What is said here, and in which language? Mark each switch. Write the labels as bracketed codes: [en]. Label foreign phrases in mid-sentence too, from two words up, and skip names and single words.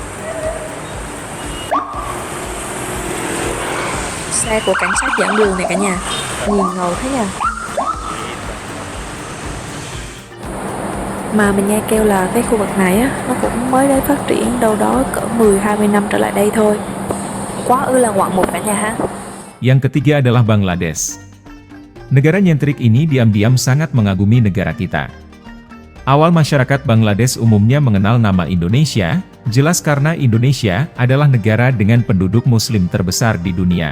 [vi] Xe của cảnh sát dẫn đường này cả nhà, nhìn ngầu thế nha. Mà mình nghe kêu là cái khu vực này á, nó cũng mới đấy phát triển đâu đó cỡ 10-20 năm trở lại đây thôi. Quá ư là ngoạn mục cả nhà ha. [id] Yang ketiga adalah Bangladesh. Negara nyentrik ini diam-diam sangat mengagumi negara kita. Awal masyarakat Bangladesh umumnya mengenal nama Indonesia, jelas karena Indonesia adalah negara dengan penduduk muslim terbesar di dunia.